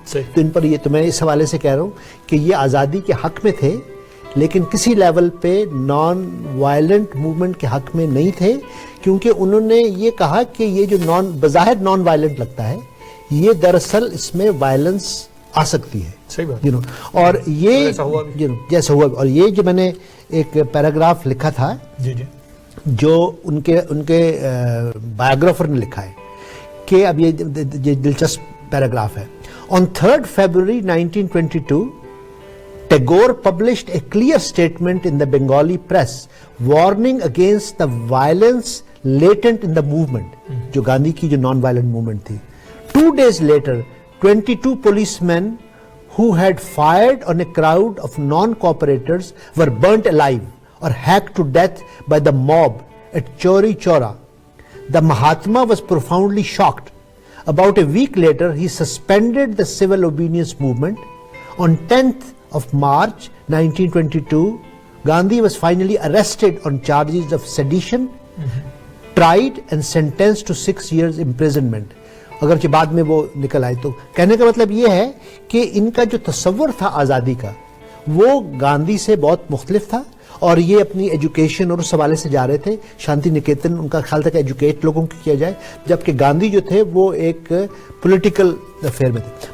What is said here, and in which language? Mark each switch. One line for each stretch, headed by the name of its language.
Urdu: تو ان پر یہ تو میں اس حوالے سے کہہ رہا ہوں کہ یہ آزادی کے حق میں تھے لیکن کسی لیول پہ نان وائلنٹ موومنٹ کے حق میں نہیں تھے, کیونکہ انہوں نے یہ کہا کہ یہ جو بظاہر نان وائلنٹ لگتا ہے یہ دراصل اس میں وائلنس آ سکتی ہے. اور یہ جیسا ہوا, اور یہ جو میں نے ایک پیراگراف لکھا تھا جو ان کے بایوگرافر نے لکھا ہے کہ اب یہ دلچسپ پیراگراف ہے.
English: On 3rd February 1922, Tagore published a clear statement in the Bengali press warning against the violence latent in the movement,
Urdu: جو گاندھی کی جو نان وائلنٹ موومنٹ تھی.
English: 2 days later, 22 policemen who had fired on a crowd of non-cooperators were burnt alive or hacked to death by the mob at Chauri Chaura. The Mahatma was profoundly shocked. About a week later, he suspended the civil obedience movement. On 10th of March 1922, Gandhi was finally arrested on charges of sedition, tried and sentenced to 6 years imprisonment.
Urdu: اگرچہ بعد میں وہ نکل آئے. تو کہنے کا مطلب یہ ہے کہ ان کا جو تصور تھا آزادی کا وہ گاندھی سے بہت مختلف تھا, اور یہ اپنی ایجوکیشن اور اس حوالے سے جا رہے تھے. شانتی نکیتن ان کا خیال تھا کہ ایجوکیٹ لوگوں کو کیا جائے, جبکہ گاندھی جو تھے وہ ایک پولیٹیکل افیئر میں تھے.